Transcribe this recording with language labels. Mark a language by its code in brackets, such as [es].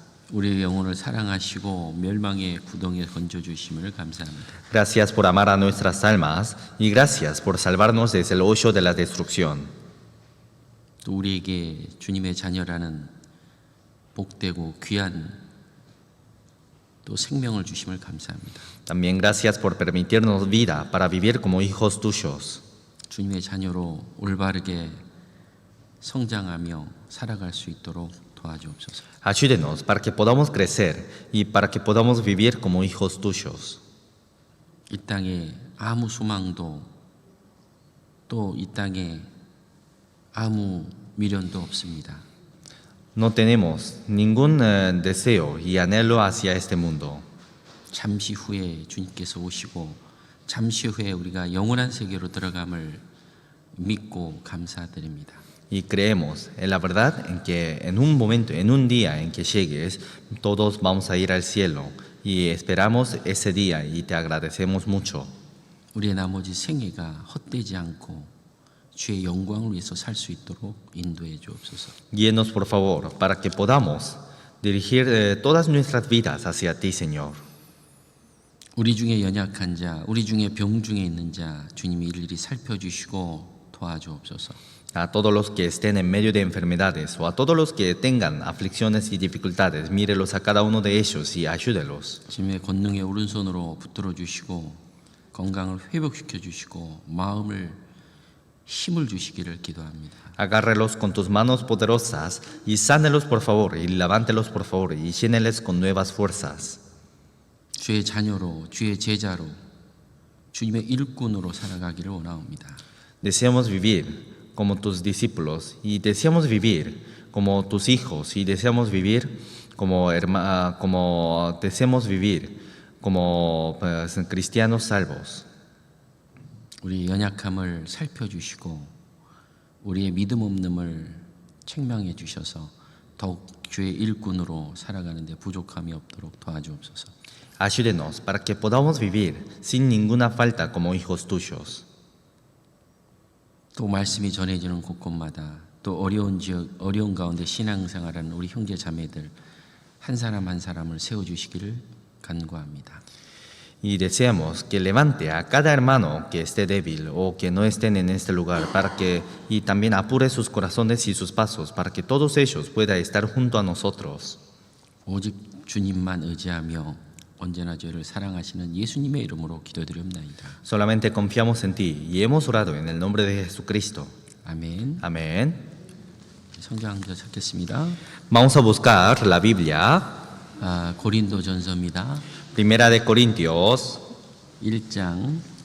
[ko] 우리의 영혼을 사랑하시고 멸망의 구덩이에 건져주심을 감사합니다. [es] Gracias por amar a nuestras almas y gracias por salvarnos desde el hoyo de la destrucción. [ko] 또 우리에게 주님의 자녀라는 복되고 귀한 또 생명을 주심을 감사합니다. [es] También gracias por permitirnos vida para vivir como hijos tuyos. [ko] 주님의 자녀로 올바르게 성장하며 살아갈 수 있도록 도와주옵소서. [es] Ayúdenos para que podamos crecer y para que podamos vivir como hijos tuyos. [ko] 이 땅에 아무 소망도 또 이 땅에 아무 미련도 없습니다. [es] No tenemos ningún deseo y anhelo hacia este mundo. [ko] 잠시 후에 주님께서 오시고 잠시 후에 우리가 영원한 세계로 들어감을 믿고 감사드립니다. [es] Y creemos en la verdad en que en un momento, en un día en que llegues, todos vamos a ir al cielo y esperamos ese día y te agradecemos mucho. [ko] 우리의 나머지 생애가 헛되지 않고 주의 영광을 위해서 살 수 있도록 인도해 주옵소서. [es] Guíenos por favor para que podamos dirigir todas nuestras vidas hacia ti, Señor. [ko] 우리 중에 연약한 자, 우리 중에 병 중에 있는 자 주님이 일일이 살펴주시고 도와주옵소서. [es] A todos los que estén en medio de enfermedades o a todos los que tengan aflicciones y dificultades, mírelos a cada uno de ellos y ayúdelos. [ko] 주님의 권능의 오른손으로 붙들어 주시고 건강을 회복시켜 주시고 마음을 힘을 주시기를 기도합니다. [es] Agárrelos con tus manos poderosas y sánelos por favor y levántelos por favor y lléneles con nuevas fuerzas. [ko] 주의 자녀로, 주의 제자로, 주님의 일꾼으로 살아가기를 원하옵니다. [es] Deseamos vivir como tus discípulos y deseamos vivir como tus hijos y deseamos vivir como cristianos salvos. [ko] 우리 연약함을 살펴주시고 우리의 믿음 없음을 책망해 주셔서 더욱 주의 일꾼으로 살아가는데 부족함이 없도록 도와주옵소서. [es] Ayúdenos para que podamos vivir sin ninguna falta como hijos tuyos. [ko] 또 말씀이 전해지는 곳곳마다 또 어려운 가운데 신앙생활하는 우리 형제 자매들 한 사람 한 사람을 세워주시기를 간구합니다. [es] Y deseamos que levante a cada hermano que esté débil o que no estén en este lugar y también apure sus corazones y sus pasos para que todos ellos puedan estar junto a nosotros. [ko] 오직 주님만 의지하며 언제나 저희를 사랑하시는 예수님의 이름으로 기도드립니다. [es] Solamente confiamos en ti y hemos orado en el nombre de Jesucristo. [ko] 아멘. [es] Amén. [ko] 성경 한 절 찾겠습니다. [es] Vamos a buscar la Biblia. [ko] 고린도전서입니다. [es] Primera de Corintios, [ko] 1장